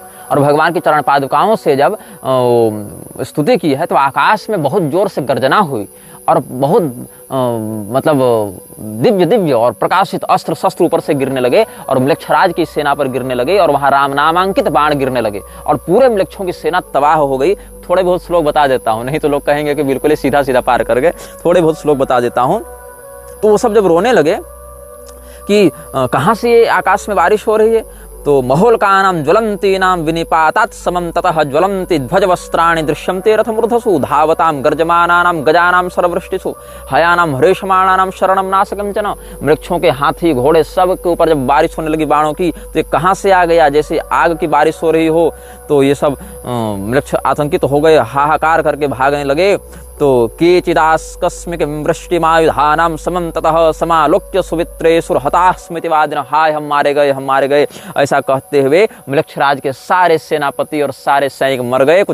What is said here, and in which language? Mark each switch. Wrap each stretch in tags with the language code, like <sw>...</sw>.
<hi>और भगवान की चरण पादुकाओं से जब स्तुति की है तो आकाश में बहुत जोर से गर्जना हुई, और बहुत मतलब दिव्य दिव्य और प्रकाशित अस्त्र शस्त्र ऊपर से गिरने लगे, और म्लेच्छराज की सेना पर गिरने लगे, और वहां राम नामांकित बाण गिरने लगे, और पूरे म्लेच्छों की सेना तबाह हो गई। थोड़े बहुत श्लोक बता देता हूँ, नहीं तो लोग कहेंगे कि बिल्कुल ही सीधा सीधा पार कर गए। थोड़े बहुत श्लोक बता देता हूँ। तो वो सब जब रोने लगे कि कहाँ से ये आकाश में बारिश हो रही है,</hi> <sa>तो महोल्कानां ज्वलन्तीनां विनिपातात् समं ततः ज्वलन्ति ध्वजवस्त्राणि दृश्यन्ते रथमूर्धसु धावतां गर्जमानानां गजानां सर्ववृष्टिषु हयानां हृष्यमाणानां शरणं नाशकंचन।</sa> <hi>वृक्षों के हाथी घोड़े सब के ऊपर जब बारिश होने लगी बाणों की, तो ये कहाँ से आ गया, जैसे आग की बारिश हो रही हो। तो ये सब वृक्ष आतंकित हो गए, हाहाकार करके भागने लगे। तो</hi> <sa>केचिदास्कस्मिक वृष्टिमायुधानां समं ततः समालोक्य सुवित्रेषु हताः स्मृतिवादिनः,</sa> <hi>हाय हम मारे गए, हम मारे गए, ऐसा कहते हुए मृक्षराज के सारे सेनापति और सारे सैनिक मर गए।</hi>